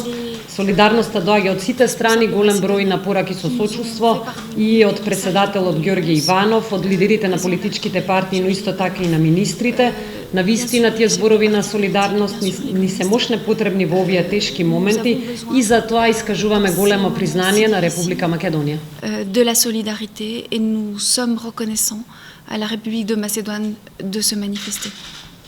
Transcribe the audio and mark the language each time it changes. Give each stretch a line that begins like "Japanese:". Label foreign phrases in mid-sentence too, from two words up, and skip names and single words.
Macedonian: Солидарноста доаѓа од сите страни, голем број на пораки со сочувство и од председателот Ѓорѓе Иванов, од лидерите на политичките партии, но исто така и на министрите. На вистина тие зборови на солидарност ни се мощне потребни во овие тешки моменти и затоа искажуваме големо признание на Република Македонија.
French: De la solidarité et nous sommes reconnaissants à la République de Macédoine de se manifester.